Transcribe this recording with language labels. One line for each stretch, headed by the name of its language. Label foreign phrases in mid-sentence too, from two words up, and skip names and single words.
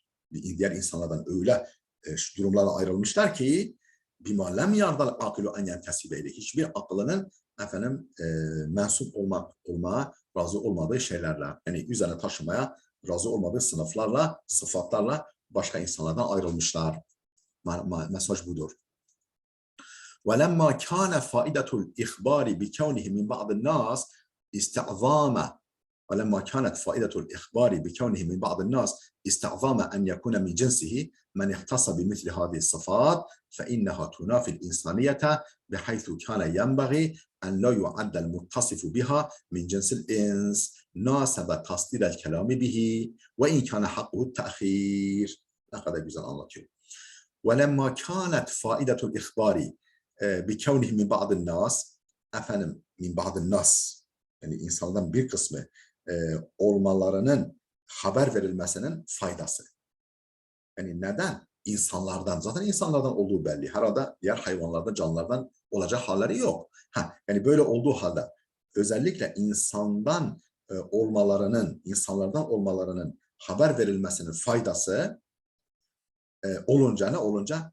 Turkish: Diğer insanlardan öyle durumlarla ayrılmışlar ki
Arabic: بما لم يرض العاقل أن ينتسب إليه.
Turkish: Hiçbir akıllının mensup olmaya razı olmadığı şeylerle, yani üzerine taşımaya razı olmadığı sınıflarla, sıfatlarla başka insanlardan ayrılmışlar. Mesaj budur.
Arabic: وَلَمَّا كَانَ فَائِدَةُ الْإِخْبَارِ بِكَوْنِهِ مِنْ بَعْضِ النَّاسِ اسْتِعْظَامَ ولما كانت فائدة الإخبار بكونه من بعض الناس استعظام أن يكون من جنسه من اختص بمثل هذه الصفات فإنها تنافي الإنسانية بحيث كان ينبغي أن لا يعد المتصف بها من جنس الإنس ناسب تصدير الكلام به وإن كان حقه التأخير.
Turkish: Ne kadar güzel anlatıyor.
Arabic: وَلَمَّا كَانَتْ فَائِدَةُ الْإِخْبَارِ بِكَوْنِهِ مِنْ بَعْضِ النَّاسِ من بعض الناس,
Turkish: yani insanlardan bir kısmı olmalarının haber verilmesinin faydası. Yani neden? İnsanlardan. Zaten insanlardan olduğu belli. Herhalde diğer hayvanlardan, canlılardan olacak halleri yok. Yani böyle olduğu halde özellikle insanlardan olmalarının haber verilmesinin faydası olunca ne olunca?